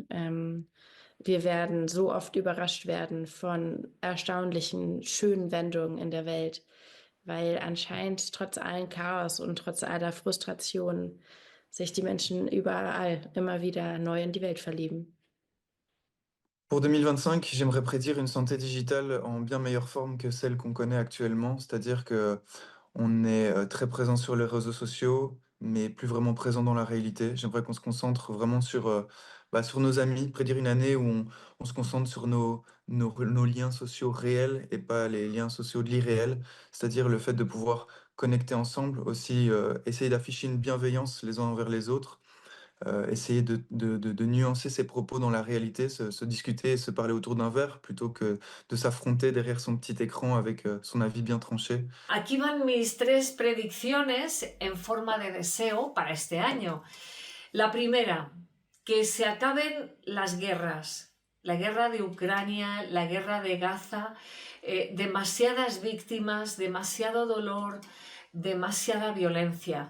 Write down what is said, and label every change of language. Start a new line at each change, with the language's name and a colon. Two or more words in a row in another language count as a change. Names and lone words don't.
German: Wir werden so oft überrascht werden von erstaunlichen, schönen Wendungen in der Welt, weil anscheinend trotz allem Chaos und trotz aller Frustration sich die Menschen überall immer wieder neu in die Welt verlieben.
French: Pour 2025, j'aimerais prédire une santé digitale en bien meilleure forme que celle qu'on connaît actuellement, c'est-à-dire que on est très présent sur les réseaux sociaux, mais plus vraiment présent dans la réalité. J'aimerais qu'on se concentre vraiment sur nos amis, prédire une année où on se concentre sur nos liens sociaux réels et pas les liens sociaux de l'irréel, c'est-à-dire le fait de pouvoir connecter ensemble, aussi essayer d'afficher une bienveillance les uns envers les autres, essayer de nuancer ses propos dans la réalité, se discuter et se parler autour d'un verre plutôt que de s'affronter derrière son petit écran avec son avis bien tranché.
Spanish: Aquí van mis 3 predicciones en forma de deseo para este año. La primera, que se acaben las guerras. La guerra de Ucrania, la guerra de Gaza, demasiadas víctimas, demasiado dolor, demasiada violencia.